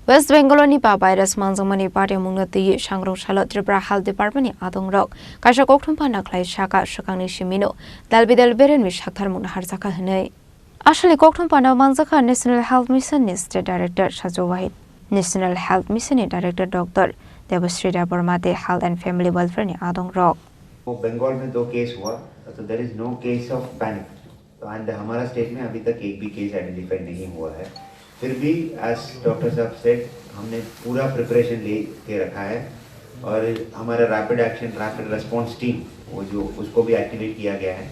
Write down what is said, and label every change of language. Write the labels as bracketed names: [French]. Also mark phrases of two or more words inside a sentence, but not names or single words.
[Kok Borok] West Bengal ni pa virus manjamani party mungnati shangrong shalot Tripura Health Department ni adongrok kaisa kokthum pa naklai shaka shakangni shimino dalbidal beren wi shakthar mungna harjaka hnei asali kokthum pa na manjaka National Health Mission ni [English] State Director [Kok Borok] Sajo Wahid National Health Mission ni Director Dr. Debashree Burmate Health and Family Welfare ni adongrok [Hindi] बंगाल में 2 केस हुआ तो [English] there is no case of panic [Hindi] तो एंड हमारा स्टेट में अभी तक एक भी केस आइडेंटिफाई नहीं हुआ है फिर भी एज डॉक्टर साहब सेड हमने पूरा प्रिपरेशन ले के रखा है और हमारा [English] rapid action rapid response team [Hindi] वो जो उसको भी एक्टिवेट किया गया है